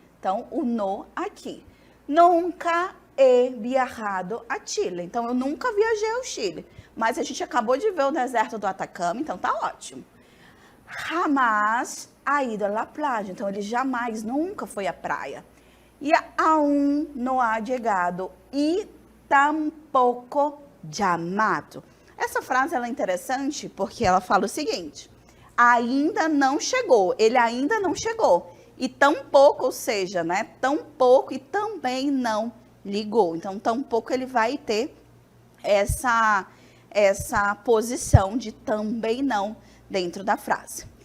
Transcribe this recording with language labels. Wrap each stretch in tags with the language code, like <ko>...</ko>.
<pt>Então, o no aqui.</pt> <es>Nunca he viajado a Chile.</es> <pt>Então, eu nunca viajei ao Chile. Mas a gente acabou de ver o deserto do Atacama, então tá ótimo.</pt> <es>Jamás ha ido à playa.</es> <pt>Então, ele jamais, nunca foi à praia.</pt> <es>E aún no ha llegado e tampoco llamado.</es> <pt>Essa frase ela é interessante porque ela fala o seguinte, ainda não chegou, ele ainda não chegou. E tampouco, ou seja, né, tampouco e também não ligou. Então, tampouco ele vai ter essa posição de também não dentro da frase.</pt>